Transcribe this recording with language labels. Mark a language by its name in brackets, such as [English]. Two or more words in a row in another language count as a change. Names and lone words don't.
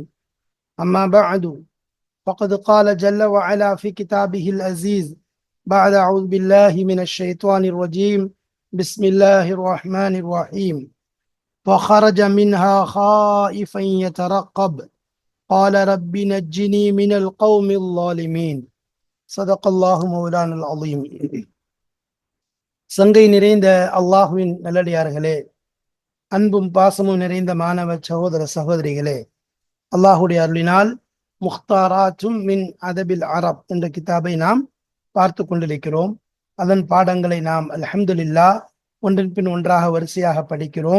[Arabic] أما بعد، فقد قال جل وعلا في كتابه العزيز بعد أعوذ بالله من الشيطان الرجيم. بسم الله الرحمن الرحيم. فخرج منها خائفا يترقب قال رب نجني من القوم الظالمين. صدق الله مولانا العظيم. [Tamil] சங்கை நிறைந்த அல்லாஹுவின் நல்லடியார்களே, அன்பும் பாசமும் நிறைந்த மாணவ சகோதர சகோதரிகளே, அல்லாஹுடைய அருளினால் முக்தாராத்தும் மின் அதபில் அரப் என்ற கிதாபை நாம் பார்த்து கொண்டிருக்கிறோம். அதன் பாடங்களை நாம் அல்ஹம்துலில்லாஹ் ஒன்றின் பின் ஒன்றாக வரிசையாக படிக்கிறோம்.